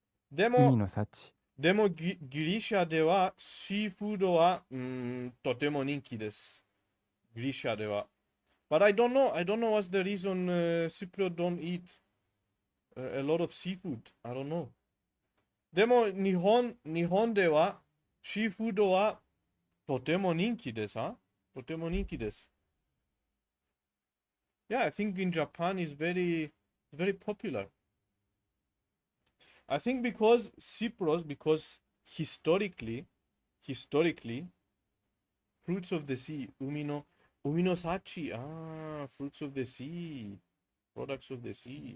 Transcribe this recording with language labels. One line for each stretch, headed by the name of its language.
Japanese: でもギリシャではシーフードはとても人気です。ギリシャでは。
English: But I don't know what's the reason Cypriot don't eat a lot of seafood. I don't know.
Japanese: でも日本ではシーフードはとても人気です。とても人気です。
English: Yeah, I think in Japan is very popular. I think because Cyprus, because historically, fruits of the sea,
Japanese: umi no sachi,
English: fruits of the sea, products of the sea.